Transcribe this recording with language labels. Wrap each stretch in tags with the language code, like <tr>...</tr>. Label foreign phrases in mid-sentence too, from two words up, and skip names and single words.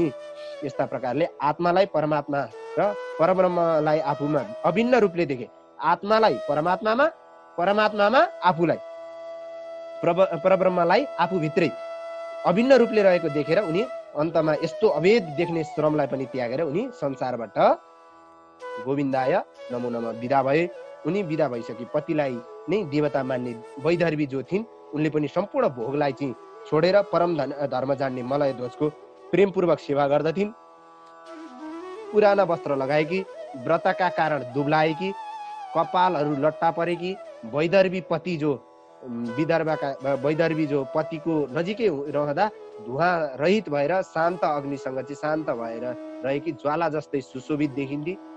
<ne>यस्ता प्रकारले आत्मालाई परमात्मा र परब्रह्मलाई आफूमा अभिन्न रूपले देखे, आत्मालाई परमात्मामा, परमात्मामा आफूलाई, परब्रह्मलाई आफूभित्रै अभिन्न रूपले रहेको देखेर उनी अन्तमा यस्तो अभेद देख्ने श्रमलाई पनि त्यागेर उनी संसारबाट</ne> <sa>गोविन्दाय नमो नमः</sa> <ne>विदा भए। उनी विदा भइसके पतिलाई नै देवता मान्ने वैदर्भी जो थिइन् उनले पनि सम्पूर्ण भोगलाई चाहिँ छोडेर परम धर्म जान्ने मलय ध्वजको प्रेमपूर्वक सेवा गर्दथिन्। पुराना वस्त्र लगाएकी, व्रतका कारण दुब्लाएकी, कपालहरू लट्टा परेकी वैदर्भी पति जो वैदर्भी जो पतिको नजिकै रहँदा धुवा रहित भएर शान्त अग्निसँग चाहिँ शान्त भएर रहेकी ज्वाला जस्तै सुशोभित देखिन्थे।</ne>